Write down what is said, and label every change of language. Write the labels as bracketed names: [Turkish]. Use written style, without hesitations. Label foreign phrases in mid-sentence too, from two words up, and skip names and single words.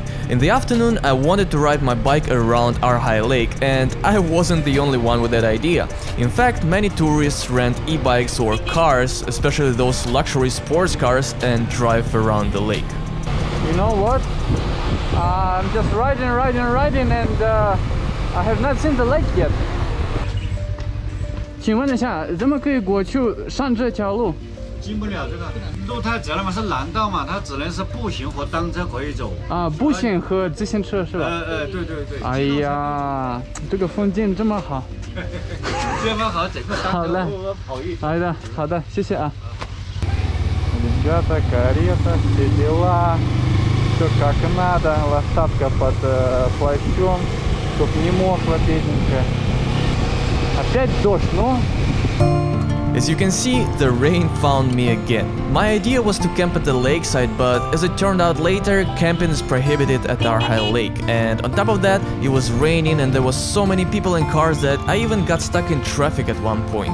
[English] In the afternoon I wanted to ride my bike around Arhai Lake, and I wasn't the only one with that idea. In fact, many tourists rent e-bikes or cars, especially those luxury sports cars, and drive around the lake. You know what? I'm just riding and I have not seen the lake yet. [Chinese] 请问一下，怎么可以过去上这条路？进不了这个路太窄了嘛，是蓝道嘛，它只能是步行和单车可以走。啊，步行和自行车是吧？对对对。哎呀，这个风景这么好。这么好，整个单车路跑一。好的，好的，谢谢啊。 [Russian] Ребята, карета, все дела, все как надо, лошадка под плащом, чтоб не мокла бедненько. Опять дождь, ну? [English] As you can see, the rain found me again. My idea was to camp at the lakeside, but as it turned out later, camping is prohibited at Arhai Lake. And on top of that, it was raining and there was so many people and cars that I even got stuck in traffic at one point.